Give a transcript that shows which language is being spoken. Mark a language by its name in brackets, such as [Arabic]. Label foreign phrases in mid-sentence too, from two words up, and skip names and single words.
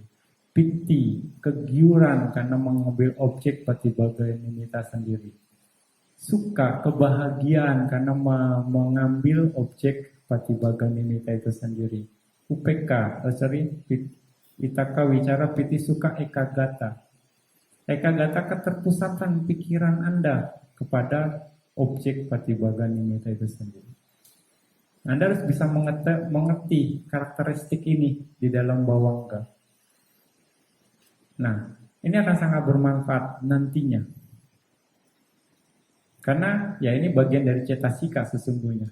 [Indonesian] Piti, kegiuran karena mengambil objek Patibhaga-nimitta sendiri. Suka, kebahagiaan karena mengambil objek Patibhaga-nimitta itu sendiri. [Pali] UPK, Vitaka, wicara, piti, suka, ekagata. [Indonesian] Ekagata keterpusatan pikiran Anda kepada objek Patibhaga-nimitta itu sendiri. Anda harus bisa mengerti karakteristik ini di dalam bawangga. Nah, ini akan sangat bermanfaat nantinya. Karena ya ini bagian dari cetasika sesungguhnya.